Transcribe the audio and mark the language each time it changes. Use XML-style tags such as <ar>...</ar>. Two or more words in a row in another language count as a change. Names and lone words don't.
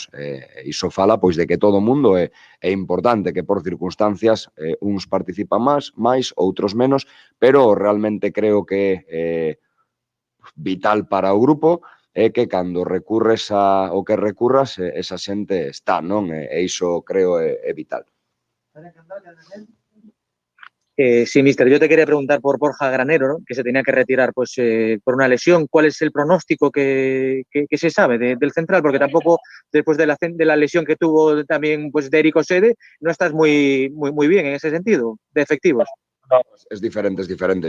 <gl>Iso fala pois de que todo o mundo é importante, que por circunstancias uns participan máis, outros menos, pero realmente creo que é vital para o grupo é que cando recurres ao que recurras, esa xente está, non? E iso creo é vital.</gl> <es>Sí, mister, yo te quería preguntar por Borja Granero, ¿no? Que se tenía que retirar pues, por una lesión. ¿Cuál es el pronóstico que se sabe del central? Porque tampoco, después de la lesión que tuvo también pues, de Eric Osede, no estás muy bien en ese sentido, de efectivos. No, es diferente.</es>